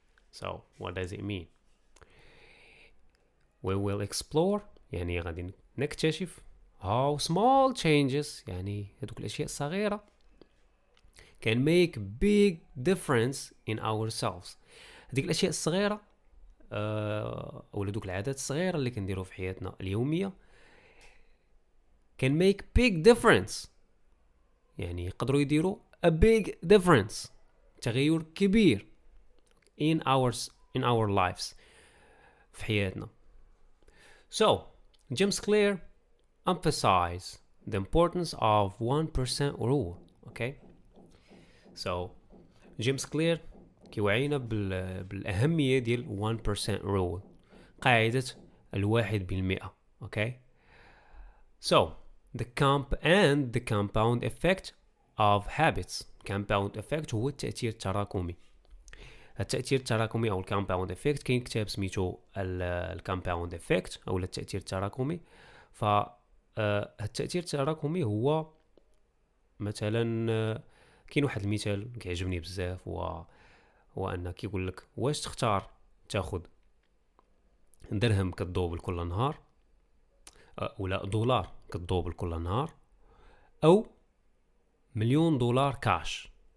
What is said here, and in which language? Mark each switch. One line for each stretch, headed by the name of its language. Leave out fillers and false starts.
English: So what does it mean? We will explore
Arabic: يعني غادي نكتشف
English: how small changes
Arabic: يعني هذوك الأشياء الصغيرة
English: can make big difference in ourselves.
Arabic: هذيك الأشياء الصغيرة أو هذوك العادات الصغيرة اللي كنديرو في حياتنا اليومية
English: can make big difference
Arabic: يعني يقدروا يديروا
English: a big difference
Arabic: تغير كبير
English: in our in our lives
Arabic: في حياتنا.
English: So James Clear emphasize the importance of 1% rule.
Arabic: Okay, so James Clear كيوعينا بالأهمية ديال 1% rule، قاعدة 1%.
English: Okay, so the compound effect of habits.
Arabic: compound effect هو التأثير التراكمي. التأثير التراكمي أو الكامباوند افكت، كاين كتاب سميتو الكامباوند افكت أو التأثير التراكمي. فالتأثير التراكمي هو مثلا كاين واحد المثال كيعجبني بزاف، هو أنه كيقول لك واش تختار تاخد درهم كتدوبل كل نهار، ولا دولار كتدوبل كل نهار، أو مليون دولار كاش.